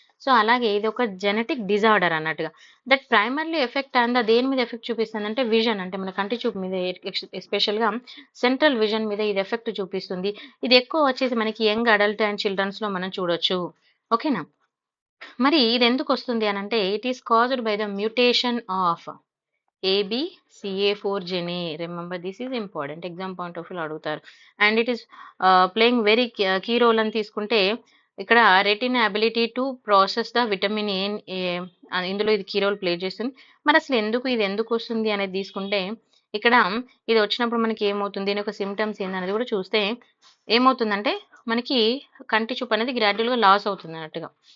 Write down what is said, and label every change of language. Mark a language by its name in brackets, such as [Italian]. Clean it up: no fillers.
[Telugu] So అలాగే ఇది ఒక జెనెటిక్ డిజార్డర్ అన్నట్టుగా. [English] that primarily affect [Telugu] అండ్ దేని మీద ఎఫెక్ట్ చూపిస్తుంది అంటే విజన్, అంటే మన కంటి చూపు మీద ఎస్పెషల్గా సెంట్రల్ విజన్ మీద ఇది ఎఫెక్ట్ చూపిస్తుంది. ఇది ఎక్కువ వచ్చేసి మనకి యంగ్ అడల్ట్ అండ్ చిల్డ్రన్స్లో మనం చూడొచ్చు. ఓకేనా, మరి ఇది ఎందుకు వస్తుంది అని అంటే [English] It is caused by the mutation of ABCA4 gene. Remember, this is important. Exam point of view [Telugu] అడుగుతారు. [English] and it is playing very key role [Telugu] అని తీసుకుంటే ఇక్కడ retina ability to process the vitamin ఏ ఇందులో ఇది key role play చేస్తుంది. మరి అసలు ఇది ఎందుకు వస్తుంది అనేది తీసుకుంటే ఇక్కడ ఇది వచ్చినప్పుడు మనకి ఏమవుతుంది, దీని యొక్క సిమ్టమ్స్ ఏందనేది కూడా చూస్తే ఏమవుతుందంటే మనకి కంటి చూపు అనేది గ్రాడ్యువల్గా లాస్ అవుతుంది అన్నట్టుగా.